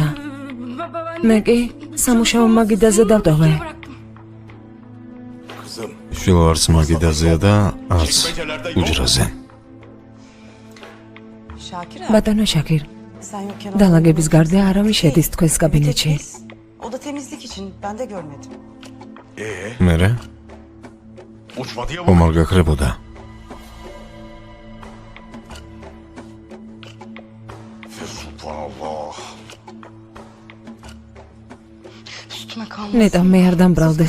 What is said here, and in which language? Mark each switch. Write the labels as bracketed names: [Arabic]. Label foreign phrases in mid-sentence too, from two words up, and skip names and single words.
[Georgian] მე კი სამუშაო მაგიდაზე დავტოვე. შვილო არც მაგიდაზეა და არც უჯრაზე. ბატონო შაქერ. დალაგების გარდა არავის შედის თქვენს კაბინეტში. [Turkish] O da temizlik için, ben de görmedim. [Georgian] მერე? ხომ არ გაქრებოდა? ნეტა მე არ დამბრალდეს.